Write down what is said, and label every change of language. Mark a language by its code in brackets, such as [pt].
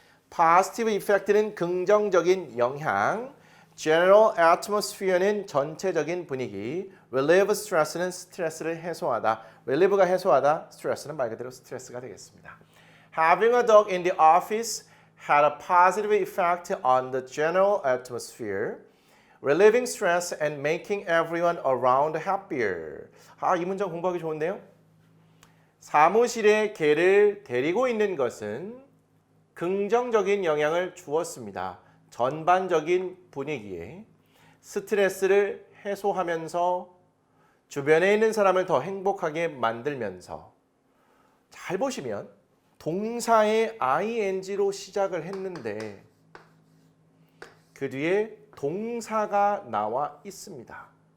[ko] Positive effect는 긍정적인 영향, General atmosphere는 전체적인 분위기, relieve stress는 스트레스를 해소하다, relieve가 해소하다, stress는 말 그대로 스트레스가 되겠습니다. [en] Having a dog in the office had a positive effect on the general atmosphere, relieving stress and making everyone around happier. [ko] 이 문장 공부하기 좋은데요. 사무실에 개를 데리고 있는 것은 긍정적인 영향을 주었습니다. 전반적인 분위기에 스트레스를 해소하면서 주변에 있는 사람을 더 행복하게 만들면서 잘 보시면 동사의 ing로 시작을 했는데 그 뒤에 동사가 나와 있습니다.